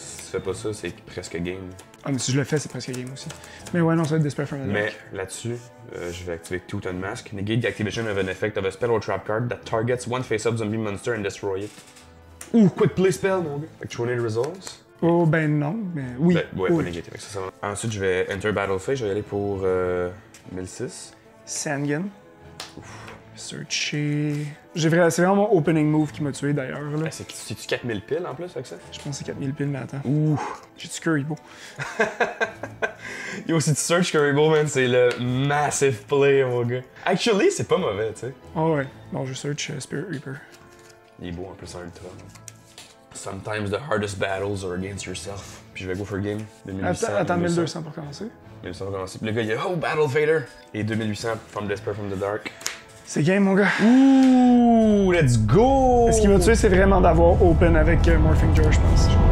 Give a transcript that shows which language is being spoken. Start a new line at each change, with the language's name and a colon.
French: tu fais pas ça, c'est presque game. Ah, mais si je le fais, c'est presque game aussi. Mais ouais, non, ça va être Despair from the Dark. Mais là-dessus, je vais activer Tooth Mask.
English: Negate the activation of an effect of a spell or trap card that targets one face-up zombie monster and destroy it.
French: Ouh, quick play spell, mon gars. Fait que Tornado Resolves. Oh, ben non, mais oui. Ben, ouais, oui. pas négatif. Ça va. Ensuite, je vais Enter Battle Phase. Je vais y aller pour 1006. Sangan. Searcher. C'est vraiment mon opening move qui m'a tué d'ailleurs. Là. Ah, c'est-tu 4000 piles en plus avec ça? Je pense que c'est 4000 piles, mais attends. Ouh. J'ai-tu Currybo? Yo, si tu search Currybo, man, c'est le massive play, mon gars. Actually, c'est pas mauvais, tu sais. Oh ouais. Non, je search Spirit Reaper. Il est beau en plus en ultra.
English: Sometimes the hardest battles are against yourself.
French: Puis je vais
English: go for game.
French: 2800. Attends 1200 pour commencer. 1200 pour commencer. Puis le gars, il a Oh, Battle Fader! Et 2800 from Despair from the Dark. C'est game, mon gars.
English: Ouh, let's go!
French: Ce qui m'a tué, c'est vraiment d'avoir open avec Morphing George, je pense.